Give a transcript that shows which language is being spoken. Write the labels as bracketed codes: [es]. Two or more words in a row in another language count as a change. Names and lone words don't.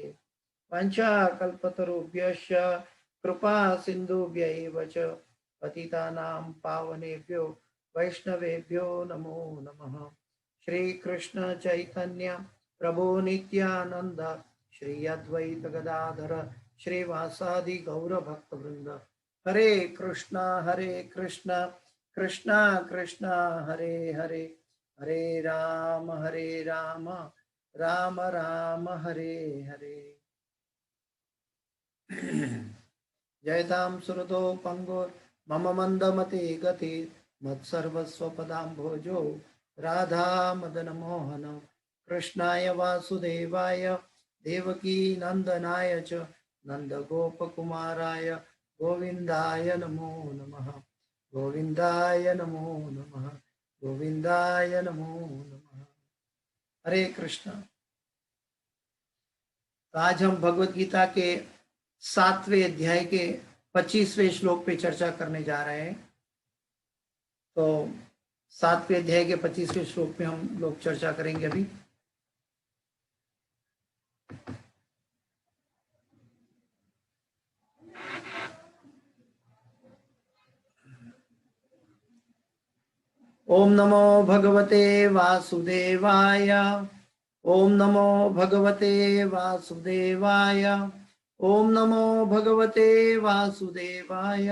[sa] पंचाकल्पतरुभ्यश्च कृपा सिन्धुभ्यैव च पतितानां पावनेभ्यो वैष्णवेभ्यो नमो नमः। श्री कृष्ण चैतन्य प्रभु नित्यानंद श्री अद्वैत गदाधर श्रीवासादि गौर भक्त वृंद। हरे कृष्णा कृष्णा कृष्णा हरे हरे हरे राम राम राम हरे हरे। जयतां सुरतो पंगोर मम मंदमते गति मत्सर्वस्वपदाम्भोजो राधा मदन मोहन कृष्णाय वासुदेवाय देवकी नंदनाय च नंदगोपकुमाराय गोविंदाय नमो नमः, गोविंदाय नमो नमः, गोविंदाय नमो नमः। हरे कृष्ण। [hi] तो आज हम भगवत गीता के 7वें अध्याय के 25वें श्लोक पे चर्चा करने जा रहे हैं। तो 7वें अध्याय के 25वें श्लोक पे हम लोग चर्चा करेंगे अभी। [sa] ओम नमो भगवते वासुदेवाय, ओम नमो भगवते वासुदेवाय, ओम नमो भगवते वासुदेवाय।